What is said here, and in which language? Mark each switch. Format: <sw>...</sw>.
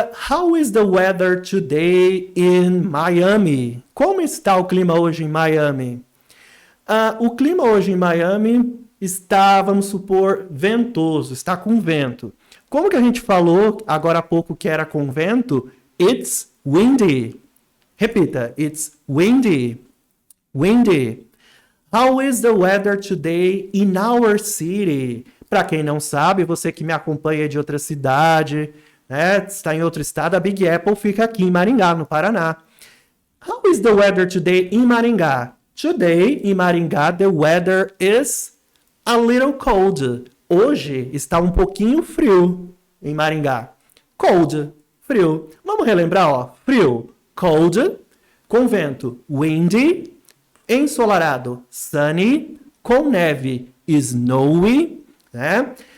<en>How is the weather today in Miami?</en> <pt>Como está o clima hoje em Miami? O clima hoje em Miami está, vamos supor, ventoso. Está com vento. Como que a gente falou agora há pouco que era com vento?</pt> <en>It's windy. Repita, it's windy, windy. How is the weather today in our city?</en> <pt>Para quem não sabe, você que me acompanha de outra cidade, né, está em outro estado, a Big Apple fica aqui em Maringá, no Paraná.</pt> <en>How is the weather today in Maringá? Today, in Maringá, the weather is a little cold.</en> <pt>Hoje está um pouquinho frio em Maringá. Cold, frio. Vamos relembrar, ó, frio. Cold, com vento, windy, ensolarado, sunny, com neve, snowy, né?</pt>